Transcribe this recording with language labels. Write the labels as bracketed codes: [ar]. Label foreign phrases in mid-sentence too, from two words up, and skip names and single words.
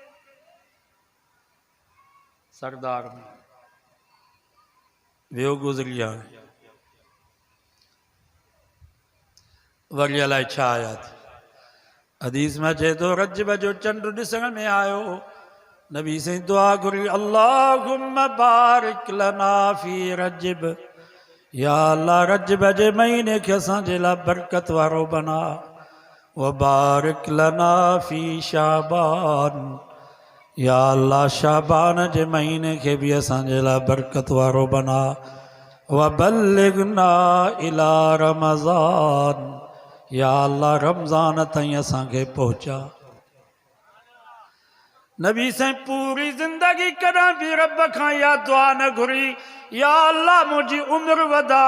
[sd] सरदार में वियो गुज़री आहे, वरी अलाए छा आया थी। हदीस में चए थो, रजब जो चंड ॾिसण में आयो, नबी साईं दुआ घुरी, [ar] اللهم بارك لنا في رجب, [sd] या अल्लाह रजब जे महीने खे असांजे लाइ बरकत वारो बना। [ar] و بارك لنا في شعبان, [sd] या अल्लाह शाबान जे महीने खे बि असांजे लाइ बरकत वारो बना। [ar] و بلغنا إلى رمضان, [sd] या अल्लाह रमज़ान ताईं असांखे पहुचा। नबी साईं पूरी ज़िंदगी कॾहिं बि रब खां इहा दुआ न घुरी, या अल्लाह मुंहिंजी उमिरि वधा।